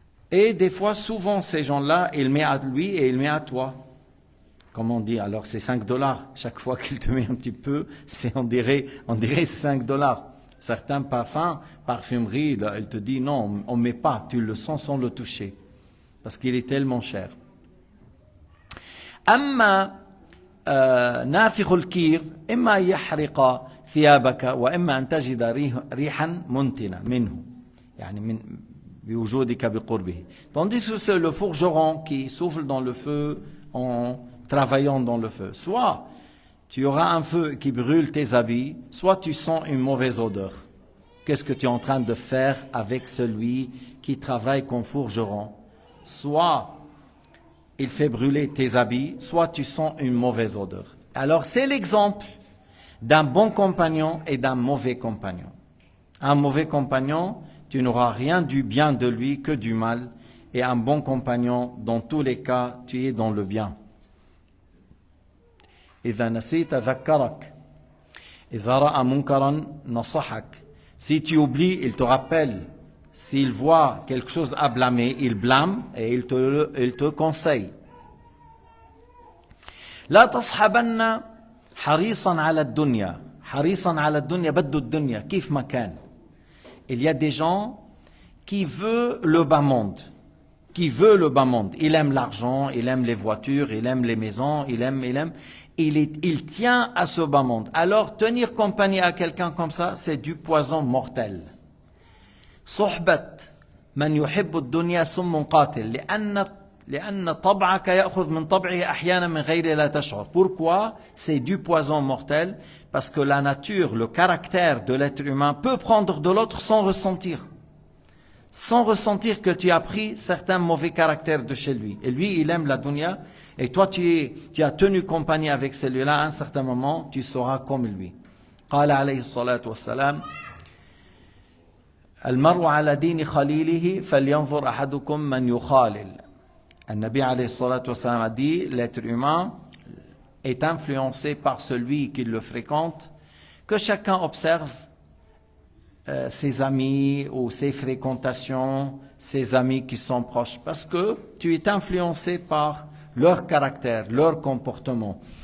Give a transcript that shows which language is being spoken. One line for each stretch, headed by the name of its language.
French: Et des fois, souvent, ces gens-là, il met à lui et il met à toi. Comme on dit, alors c'est $5. Chaque fois qu'il te met un petit peu, on dirait c'est $5. Certains parfums, parfumeries, là, elle te dit non, on ne met pas, tu le sens sans le toucher. Parce qu'il est tellement cher.
Arabic: أما نافخ الكير إما يحرق ثيابك وإما أن تجد ريحا منتنة منه يعني من بوجودك بقربه.
French: Tandis que c'est le forgeron qui souffle dans le feu en travaillant dans le feu. Soit tu auras un feu qui brûle tes habits, soit tu sens une mauvaise odeur. Qu'est-ce que tu es en train de faire avec celui qui travaille comme forgeron? Soit il fait brûler tes habits, soit tu sens une mauvaise odeur. Alors c'est l'exemple d'un bon compagnon et d'un mauvais compagnon. Un mauvais compagnon, tu n'auras rien du bien de lui que du mal. Et un bon compagnon, dans tous les cas, tu es dans le bien.
Arabic: إذا نسيت ذكرك إذا رأى منكرا نصحك.
French: Si tu oublies, il te rappelle. S'il voit quelque chose à blâmer, il blâme et il te conseille.
Arabic: لا تصحبن حريصا على الدنيا. حريصا على الدنيا بده الدنيا كيف ما كان.
French: Il y a des gens qui veulent le bas monde. Qui veut le bas monde. Il aime l'argent, il aime les voitures, il aime les maisons, il aime. Il tient à ce bas monde. Alors, tenir compagnie à quelqu'un comme ça, c'est du poison mortel.
Arabic: صحبة من يحب الدنيا سم قاتل لأن طبعك يأخذ من طبعه أحيانا من غير لا تشعر.
French: Pourquoi? C'est du poison mortel parce que la nature, le caractère de l'être humain peut prendre de l'autre sans ressentir. Sans ressentir que tu as pris certains mauvais caractères de chez lui. Et lui, il aime la dunya, et toi, tu as tenu compagnie avec celui-là, à un certain moment, tu seras comme lui.
Arabic: قال عليه الصلاة والسلام المرء على دين خليله فلينظر أحدكم من يخالل. النبي عليه الصلاة والسلام
French: a dit, l'être humain est influencé par celui qui le fréquente, que chacun observe ses amis ou ses fréquentations, ses amis qui sont proches, parce que tu es influencé par leur caractère, leur comportement.